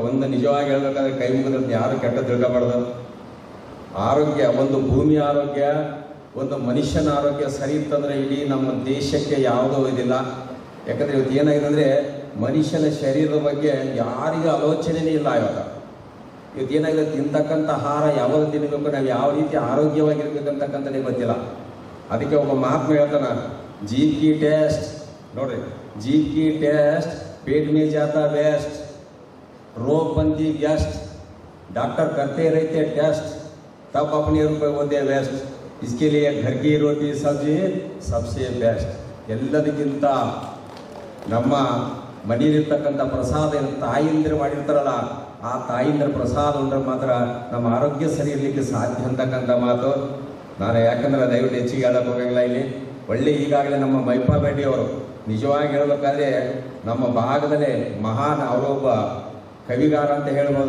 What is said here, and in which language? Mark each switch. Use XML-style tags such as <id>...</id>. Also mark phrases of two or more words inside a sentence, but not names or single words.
<kn>ಒಂದು ನಿಜವಾಗಿ ಹೇಳ್ಬೇಕಾದ್ರೆ ಕೈ ಮುಗಿದ್ರೆ ಯಾರು ಕೆಟ್ಟ ತಿಳ್ಕೊಬಾರ್ದು. ಆರೋಗ್ಯ, ಒಂದು ಭೂಮಿ ಆರೋಗ್ಯ, ಒಂದು ಮನುಷ್ಯನ ಆರೋಗ್ಯ ಸರಿ ಇತ್ತಂದರೆ ಇಡೀ ನಮ್ಮ ದೇಶಕ್ಕೆ ಯಾವುದೂ ಇದಿಲ್ಲ. ಯಾಕಂದರೆ ಇವತ್ತು ಏನಾಗಿದೆ ಅಂದರೆ ಮನುಷ್ಯನ ಶರೀರದ ಬಗ್ಗೆ ಯಾರಿಗೂ ಆಲೋಚನೆಯೇ ಇಲ್ಲ. ಇವತ್ತು ಏನಾಗಿದೆ, ತಿಂತಕ್ಕಂಥ ಆಹಾರ ಯಾವಾಗ ತಿನ್ನಬೇಕು, ನಾವು ಯಾವ ರೀತಿ ಆರೋಗ್ಯವಾಗಿರ್ಬೇಕಂತಕ್ಕಂಥದ್ದೇ ಗೊತ್ತಿಲ್ಲ. ಅದಕ್ಕೆ ಒಬ್ಬ ಮಹಾತ್ಮ ಹೇಳ್ತಾನೆ,</kn> <hi>जीभ की टेस्ट ನೋಡ್ರಿ, जीभ की टेस्ट पेट में जाता वेस्ट, रोग बनती व्यस्त, डॉक्टर करते रहते टेस्ट, तब अपने रुपये होते वेस्ट, इसके लिए घर की रोटी सब्जी सबसे बेस्ट.</hi> <kn>ಎಲ್ಲದಕ್ಕಿಂತ ನಮ್ಮ ಮನೆಯಲ್ಲಿರ್ತಕ್ಕಂಥ ಪ್ರಸಾದ ತಾಯಿಂದ್ರೆ ಮಾಡಿರ್ತಾರಲ್ಲ, ಆ ತಾಯಿಂದ್ರ ಪ್ರಸಾದ ಉಂಡ್ರೆ ಮಾತ್ರ ನಮ್ಮ ಆರೋಗ್ಯ ಸರಿ ಇರಲಿಕ್ಕೆ ಸಾಧ್ಯ ಅಂತಕ್ಕಂಥ ಮಾತು. ನಾನು ಯಾಕಂದ್ರೆ ದಯವಿಟ್ಟು ಹೆಚ್ಚಿಗೆ ಹೇಳಕ್ಕೆ ಹೋಗಂಗಿಲ್ಲ. ಇಲ್ಲಿ ಒಳ್ಳೆ ಈಗಾಗಲೇ ನಮ್ಮ ಮೈಪಾಲ್ ರೆಡ್ಡಿ ಅವರು ನಿಜವಾಗಿ ಹೇಳಬೇಕಾದ್ರೆ ನಮ್ಮ ಭಾಗದಲ್ಲೇ ಮಹಾನ್, ಅವರೊಬ್ಬ ಕವಿಗಾರ ಅಂತ ಹೇಳ್ಬೋದು.</kn>